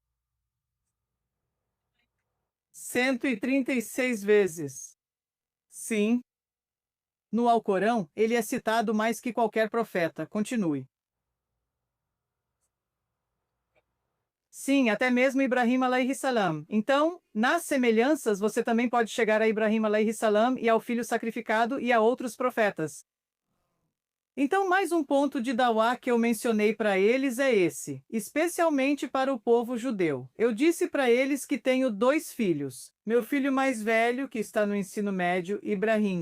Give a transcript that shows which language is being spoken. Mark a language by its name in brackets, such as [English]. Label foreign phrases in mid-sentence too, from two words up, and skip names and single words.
[Portuguese] 136 vezes. Sim. No Alcorão, ele é citado mais que qualquer profeta. Continue. Sim, até mesmo Ibrahim [Arabic] عليه السلام. [Portuguese] Então, nas semelhanças, você também pode chegar a Ibrahim [Arabic] عليه السلام [Portuguese] e ao filho sacrificado e a outros profetas. Então, mais um ponto de Dawá que eu mencionei para eles é esse, especialmente para o povo judeu. Eu disse para eles que tenho 2 filhos. Meu filho mais velho, que está no ensino médio, Ibrahim.